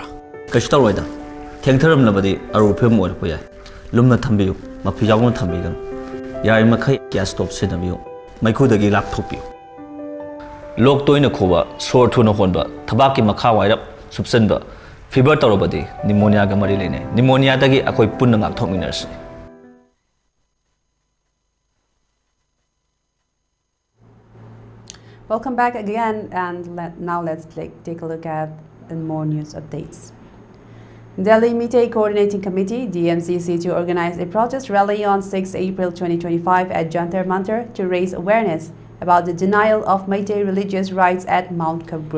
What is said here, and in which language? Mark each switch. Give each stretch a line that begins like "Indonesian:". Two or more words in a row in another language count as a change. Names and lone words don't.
Manipuri: ꯀꯩꯁꯨ ꯇꯧꯔꯣꯏꯗ ꯊꯦꯡꯊꯔꯝꯂꯕꯗꯤ ꯑꯔꯨꯕ ꯐꯤꯕꯝ ꯑꯣꯏꯔꯛꯄ ꯌꯥꯏ ꯂꯨꯝꯅ ꯊꯝꯕꯤꯌꯨ ꯃꯐꯤ ꯌꯥꯎꯅ ꯊꯝꯕꯤꯒꯅꯨ ꯌꯥꯔꯤꯃꯈꯩ ꯒ꯭ꯌꯥꯁ ꯁ꯭ꯇꯣꯞ ꯁꯤꯖꯤꯟꯅꯕꯤꯌꯨ ꯃꯩꯈꯨꯗꯒꯤ ꯂꯥꯞꯊꯣꯛꯄꯤꯌꯨ ꯂꯣꯛ ꯇꯣꯏꯅ ꯈꯨꯕ ꯁꯣꯔ ꯊꯨꯅ ꯍꯣꯟꯕ ꯊꯕꯥꯛꯀꯤ ꯃꯈꯥ ꯋꯥꯏꯔꯞ ꯁꯨꯞꯆꯟꯕ ꯐꯤꯕꯔ ꯇꯧꯔꯕꯗꯤ ꯅꯤꯃꯣꯅꯤꯌꯥꯒ ꯃꯔꯤ ꯂꯩꯅꯩ ꯅꯤꯃꯣꯅꯤꯌꯥꯗꯒꯤ ꯑꯩꯈꯣꯏ ꯄꯨꯟꯅ ꯉꯥꯛꯊꯣꯛꯃꯤꯟꯅꯔꯁꯤ
English: Welcome back again, and now let's take a look at more news updates. Delhi Meitei Coordinating Committee (DMCC) to organize a protest rally on 6 April 2025 at Jantar Mantar to raise awareness about the denial of Meitei religious rights at Mount Kabru.